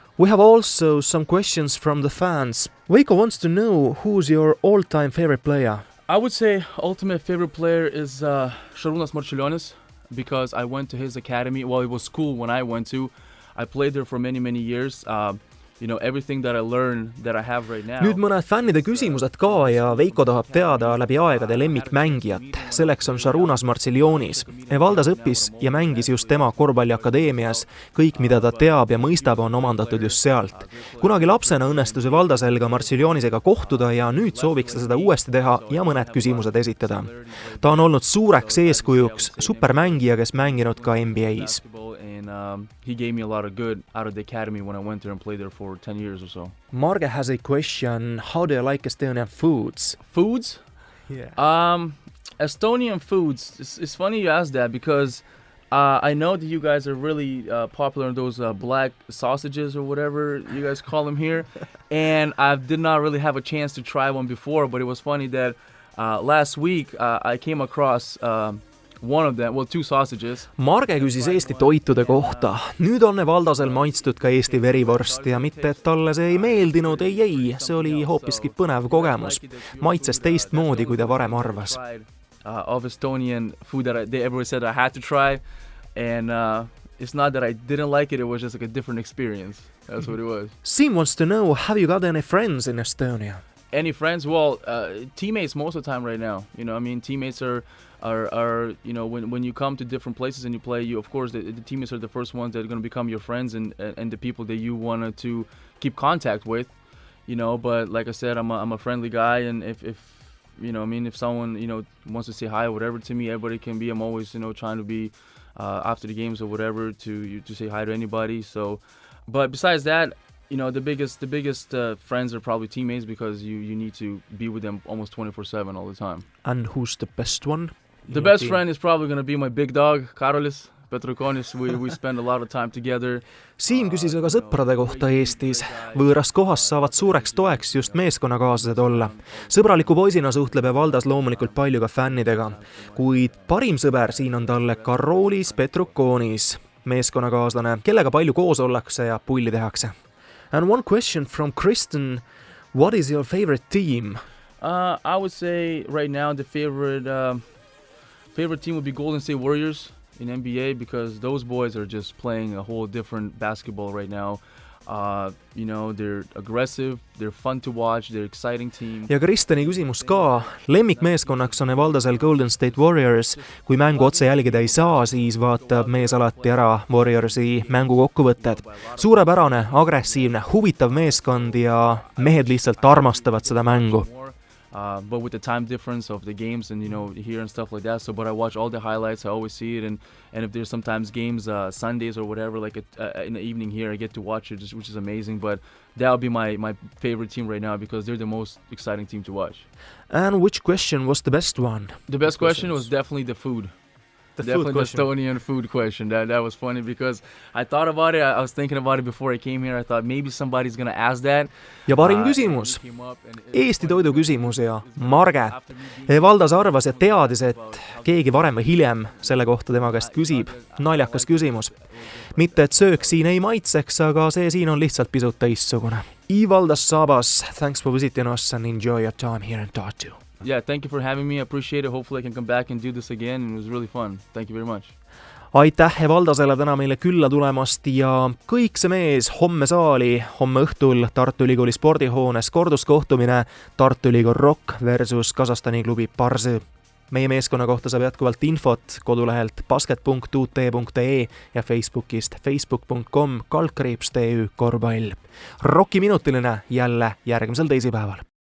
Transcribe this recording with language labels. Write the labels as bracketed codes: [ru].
[en] We have also some questions from the fans. Veiko wants to know who's your all-time favorite player. I would say ultimate favorite player is Šarūnas Marčiulionis because I went to his academy. Well, it was school when I went to. I played there for many, many years. Everything that I learned that I have right now. [et] Nüüd mõned fännide küsimused ka ja Veiko tahab teada läbi aegade lemmikmängijat. Selleks on Šarūnas Marčiulionis. Evaldas õppis ja mängis just tema korvpalliakadeemias. Kõik, mida ta teab ja mõistab, on omandatud just sealt. Kunagi lapsena õnnestus Evaldasel ka Marčiulionisega kohtuda ja nüüd sooviks ta seda uuesti teha ja mõned küsimused esitada. Ta on olnud suureks eeskujuks, supermängija, kes mänginud ka NBA-s. [en] He gave me a lot of good out of the academy when I went there and played there for 10 years or so. Marge has a question. How do you like Estonian foods? Foods? Yeah. Estonian foods. It's funny you ask that because I know that you guys are really popular in those black sausages or whatever you guys call them here. And I did not really have a chance to try one before, but it was funny that last week I came across one of them, well, 2 sausages. [et] Marge küsis Eesti toitude kohta. Nüüd on Evaldasel maitstud ka Eesti verivorst ja mitte, et talle see ei meeldinud, ei, see oli hoopiski põnev kogemus. Maitses teistmoodi, kui ta varem arvas. [en] Of Estonian food that everyone said I had to try, and it's not that I didn't like it, it was just like a different experience. That's what it was. Sim wants to know, have you got any friends in Estonia? Any friends? Well, teammates most of the time right now. Teammates are when you come to different places and you play, of course the teammates are the first ones that are going to become your friends and the people that you want to keep contact with. But like I said, I'm a friendly guy, and if someone wants to say hi or whatever to me, everybody can be. I'm always trying to be after the games or whatever to say hi to anybody. So, but besides that, the biggest friends are probably teammates because you need to be with them almost 24/7 all the time. And who's the best one? The best friend is probably going to be my big dog, Karolis Petrukonis. We spend a lot of time together. [et] Siim küsis aga sõprade kohta Eestis. Võõras kohas saavad suureks toeks just meeskonnakaaslased olla. Sõbraliku poisina suhtleb Evaldas loomulikult palju ka fännidega. Kuid parim sõber siin on talle Karolis Petrukonis, meeskonnakaaslane, kellega palju koos ollakse ja pulli tehakse. [en] And one question from Kristen, what is your favorite team? I would say right now the favorite team would be Golden State Warriors in NBA because those boys are just playing a whole different basketball right now. They're aggressive, they're fun to watch, they're exciting team. [et] Ja Kristeni küsimus ka. Lemmikmeeskonnaks on Evaldasel Golden State Warriors. Kui mängu otse jälgida ei saa, siis vaatab mees alati ära Warriorsi mängu kokkuvõtted. Suurepärane, agressiivne, huvitav meeskond ja mehed lihtsalt armastavad seda mängu. [en] But with the time difference of the games and here and stuff like that, but I watch all the highlights. I always see it, and if there's sometimes games Sundays or whatever, like in the evening here, I get to watch it, which is amazing. But that would be my favorite team right now because they're the most exciting team to watch. And which question was the best one? The best question was definitely the food. The Definitely food the question. Estonian food question. That was funny because I thought about it. I was thinking about it before I came here. I thought maybe somebody's gonna ask that. [et] Ja parim küsimus, Eesti toidu küsimus ja Marge. Evaldas arvas ja teadis, et keegi varem või hiljem selle kohta tema käest küsib. Naljakas küsimus. Mitte, et söök siin ei maitseks, aga see siin on lihtsalt pisut teistsugune. [en] Evaldas Žabas, thanks for visiting us and enjoy your time here in Tartu. Yeah, thank you for having me. I appreciate it. Hopefully I can come back and do this again. It was really fun. Thank you very much. [et] Aitäh Evaldasele täna meile külla tulemast ja kõik see mees homme saali, homme õhtul Tartu Ülikooli spordihoones korduskohtumine Tartu Ülikool Rock versus Kasahstani klubi Parsõ. Meie meeskonna kohta saab jätkuvalt infot kodulehelt basket.ut.ee ja Facebookist facebook.com/TÜ korvpall. Rocki minutiline jälle järgmisel teisipäeval.